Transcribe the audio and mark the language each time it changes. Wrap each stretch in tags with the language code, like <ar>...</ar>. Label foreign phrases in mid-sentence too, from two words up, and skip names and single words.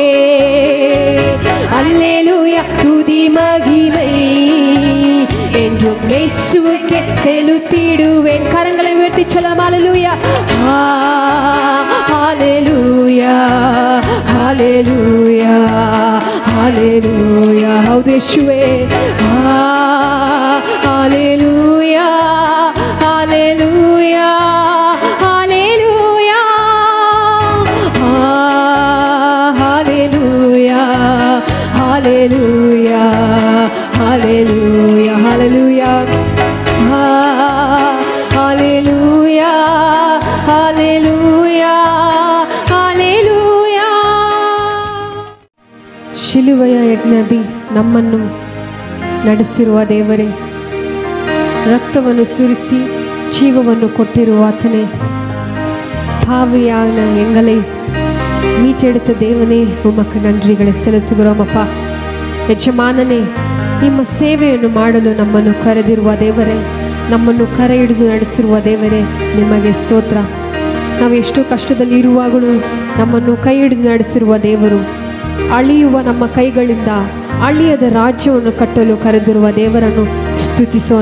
<ta>அல்லேலூயா துதி மகிமை என்றும் இயேசுவுக்கே செலுத்திடுவேன். கரங்களை உயர்த்தி சொல்லலாம் அல்லேலூயா ஹல்லேலூயா ஹல்லேலூயா ஹல்லேலூயா.</ta> <kn>ಹೌದು ಯೇಸುವೇ, ಹಲ್ಲೇಲೂಯಾ ಹಲ್ಲೇಲೂಯಾ ಹಲ್ಲೇಲೂಯಾ ಹಲ್ಲೇಲೂಯಾ ಹಲ್ಲೇಲೂಯಾ ಹಲ್ಲೇಲೂಯಾ ಹಲ್ಲೇಲೂಯಾ ಹಲ್ಲೇಲೂಯಾ ಹಲ್ಲೇಲೂಯಾ ಹಲ್ಲೇಲೂಯಾ. ಶಿಲುಬೆಯ ಯಜ್ಞದಿ ನಮ್ಮನ್ನು ನಡೆಸಿರುವ ದೇವರೇ, ರಕ್ತವನ್ನು ಸುರಿಸಿ ಜೀವವನ್ನು ಕೊಟ್ಟಿರುವ ಆತನೇ,</kn> <ta>பாவியான எங்களை மீட்டெடுத்த தேவனே உமக்கு நன்றிகளை செலுத்துகிறோம் ಅಪ್ಪ.</ta> <kn>ಯಜಮಾನನೇ, ನಿಮ್ಮ ಸೇವೆಯನ್ನು ಮಾಡಲು ನಮ್ಮನ್ನು ಕರೆದಿರುವ ದೇವರೇ, ನಮ್ಮನ್ನು ಕರೆ ಹಿಡಿದು ನಡೆಸಿರುವ ದೇವರೇ, ನಿಮಗೆ ಸ್ತೋತ್ರ. ನಾವು ಎಷ್ಟು ಕಷ್ಟದಲ್ಲಿ ಇರುವಾಗಲೂ ನಮ್ಮನ್ನು ಕೈ ಹಿಡಿದು ನಡೆಸಿರುವ ದೇವರು, ಅಳಿಯುವ ನಮ್ಮ ಕೈಗಳಿಂದ ಅಳಿಯದ ರಾಜ್ಯವನ್ನು ಕಟ್ಟಲು ಕರೆದಿರುವ ದೇವರನ್ನು ಸ್ತುತಿಸೋಣ.</kn>